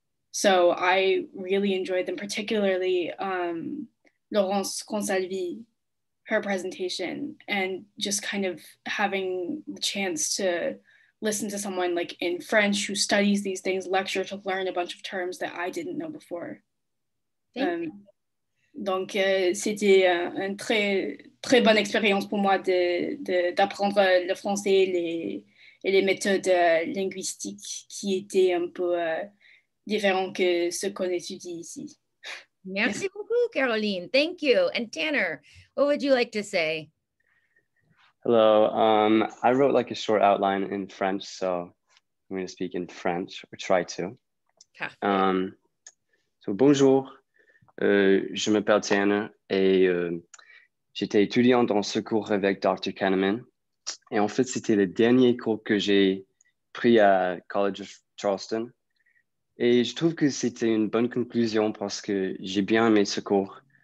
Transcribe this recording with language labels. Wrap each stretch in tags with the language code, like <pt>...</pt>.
<en>So I really enjoyed them, particularly Laurence Consalvi, her presentation, and just kind of having the chance to listen to someone like in French who studies these things lecture to learn a bunch of terms that I didn't know before.</en> <fr>Donc c'était une très bonne expérience pour moi d'apprendre le français et les méthodes linguistiques qui étaient un peu différentes que ce qu'on étudie ici. Merci beaucoup, Caroline.</fr> <en>Thank you. And Tanner, what would you like to say? Hello. I wrote like a short outline in French, so I'm going to speak in French, or try to.</en> <fr>So bonjour, je m'appelle Tanner et j'étais étudiant dans ce cours avec Dr. Kahneman. Et en fait, c'était le dernier cours que j'ai pris à College of Charleston. Et je trouve que c'était une bonne conclusion parce que j'ai bien aimé ce cours.</fr>